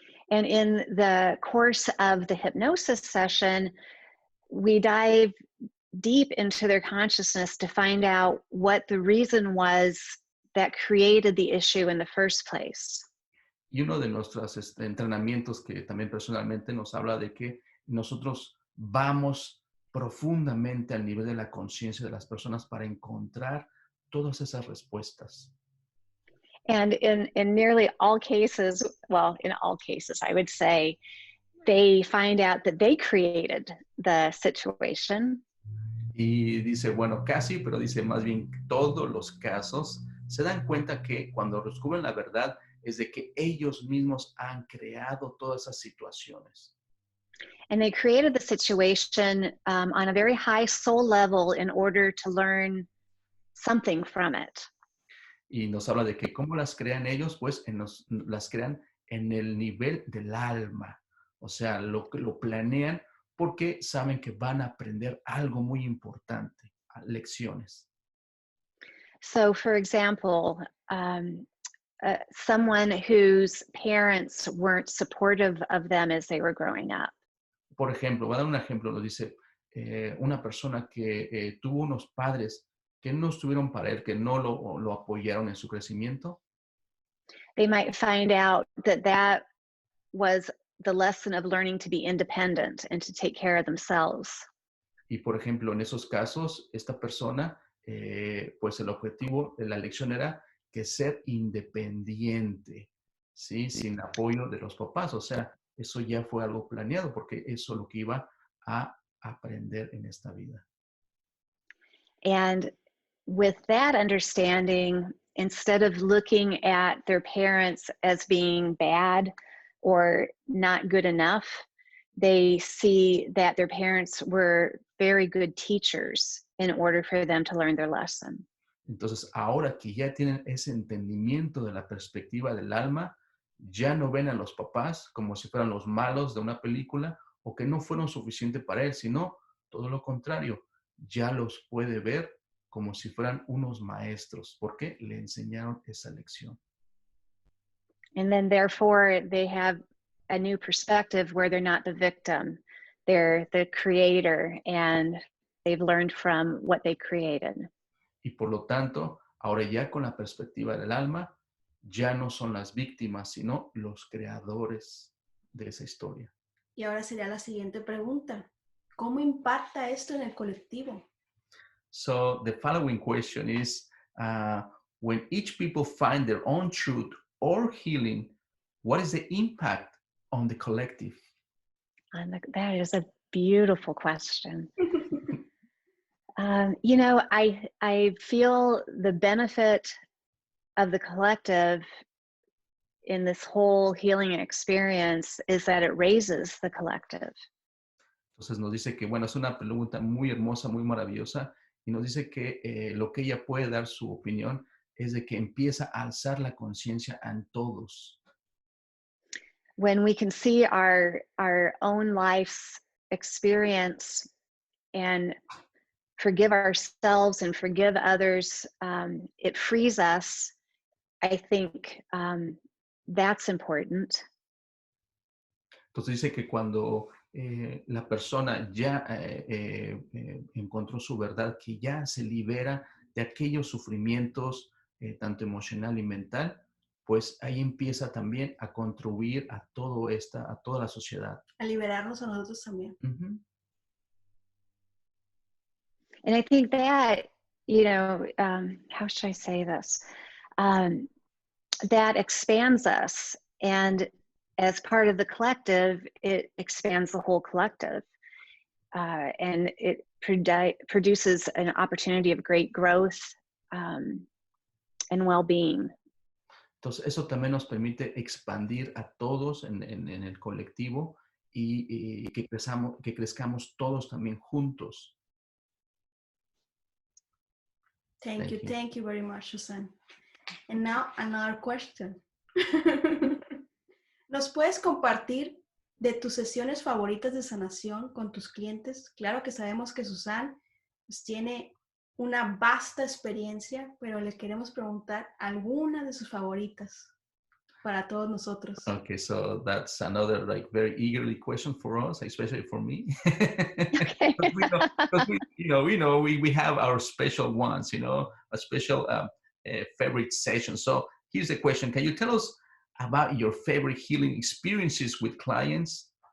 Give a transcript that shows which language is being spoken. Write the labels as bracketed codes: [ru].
[en] And in the course of the hypnosis session, we dive deep into their consciousness to find out what the reason was that created the issue in the first place. [es] Y uno de nuestros entrenamientos que también personalmente nos habla de que nosotros vamos profundamente al nivel de la conciencia de las personas para encontrar todas esas respuestas. [en] And in nearly all cases, well, in all cases, I would say, they find out that they created the situation. [es] Y dice, bueno, casi, pero dice más bien todos los casos se dan cuenta que cuando descubren la verdad es de que ellos mismos han creado todas esas situaciones. [en] And they created the situation on a very high soul level in order to learn something from it. [es] Y nos habla de que cómo las crean ellos, pues las crean en el nivel del alma. O sea, lo planean porque saben que van a aprender algo muy importante, lecciones. [en] So, for example, someone whose parents weren't supportive of them as they were growing up. [es] Por ejemplo, voy a dar un ejemplo, lo dice una persona que tuvo unos padres que no estuvieron para él, que no lo apoyaron en su crecimiento. [en] They might find out that was the lesson of learning to be independent and to take care of themselves. [es] Y por ejemplo, en esos casos, esta persona, pues el objetivo de la lección era que ser independiente, ¿sí? Sin apoyo de los papás. O sea, eso ya fue algo planeado porque eso es lo que iba a aprender en esta vida. [en] And with that understanding, instead of looking at their parents as being bad or not good enough, they see that their parents were very good teachers in order for them to learn their lesson. [es] Entonces, ahora que ya tienen ese entendimiento de la perspectiva del alma, ya no ven a los papás como si fueran los malos de una película o que no fueron suficiente para él, sino todo lo contrario, ya los puede ver como si fueran unos maestros, porque le enseñaron esa lección. [en] And then therefore they have a new perspective where they're not the victim. They're the creator and they've learned from what they created. [es] Y por lo tanto, ahora ya con la perspectiva del alma, ya no son las víctimas, sino los creadores de esa historia. Y ahora sería la siguiente pregunta. ¿Cómo impacta esto en el colectivo? [en] So the following question is, when each people find their own truth or healing, what is the impact on the collective? And that is a beautiful question. You know, I feel the benefit of the collective in this whole healing experience is that it raises the collective. [es] Entonces nos dice que, bueno, es una pregunta muy hermosa, muy maravillosa, y nos dice que lo que ella puede dar su opinión es de que empieza a alzar la conciencia en todos. [en] When we can see our own life's experience and forgive ourselves and forgive others, it frees us. I think that's important. [es] Entonces dice que cuando la persona ya encontró su verdad, que ya se libera de aquellos sufrimientos, tanto emocional y mental, pues ahí empieza también a contribuir a toda la sociedad. A liberarnos a nosotros también. Uh-huh. [en] And I think that, you know, how should I say this? That expands us. And as part of the collective, it expands the whole collective. And it produces an opportunity of great growth and well-being. [es] Entonces, eso también nos permite expandir a todos en el colectivo y que crezcamos todos también juntos. [en] Thank you very much, Suzanne. And now another question. [es] ¿Nos puedes compartir de tus sesiones favoritas de sanación con tus clientes? Claro que sabemos que Suzanne pues, tiene una vasta experiencia, pero le queremos preguntar alguna de sus favoritas para todos nosotros. [en] Okay, so that's another like very eagerly question for us, especially for me. Okay. we have our special ones, a special favorite session. So here's the question: can you tell us about your favorite healing experiences with clients?